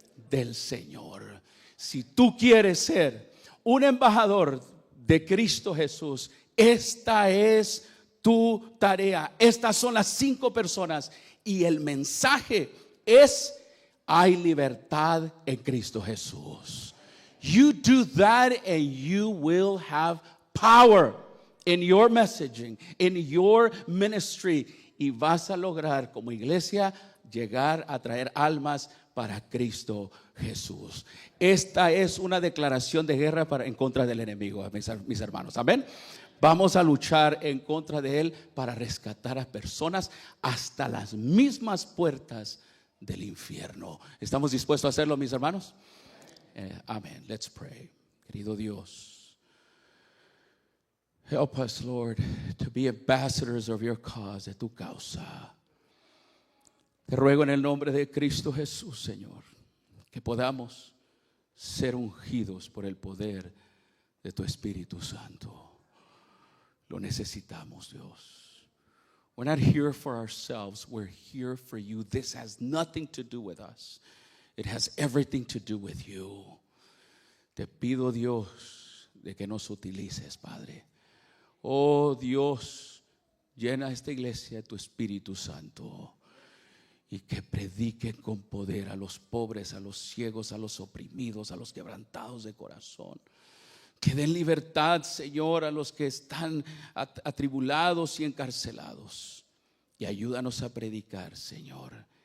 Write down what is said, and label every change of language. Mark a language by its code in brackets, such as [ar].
[es] Del Señor. Si tú quieres ser un embajador de Cristo Jesús, esta es tu tarea. Estas son las 5 personas. Y el mensaje es: hay libertad en Cristo Jesús. [en] You do that and you will have power in your messaging, in your ministry. [es] Y vas a lograr como iglesia llegar a traer almas para Cristo Jesús. Esta es una declaración de guerra en contra del enemigo, mis hermanos. Amén. Vamos a luchar en contra de él para rescatar a personas hasta las mismas puertas del infierno. ¿Estamos dispuestos a hacerlo, mis hermanos? [en] Amén. Let's pray. [es] Querido Dios, [en] help us, Lord, to be ambassadors of your cause, [es] de tu causa. Te ruego en el nombre de Cristo Jesús, Señor, que podamos ser ungidos por el poder de tu Espíritu Santo. Lo necesitamos, Dios. [en] We're not here for ourselves. We're here for you. This has nothing to do with us. It has everything to do with you. [es] Te pido, Dios, de que nos utilices, Padre. Oh, Dios, llena esta iglesia de tu Espíritu Santo y que prediquen con poder a los pobres, a los ciegos, a los oprimidos, a los quebrantados de corazón. Que den libertad, Señor, a los que están atribulados y encarcelados. Y ayúdanos a predicar, Señor,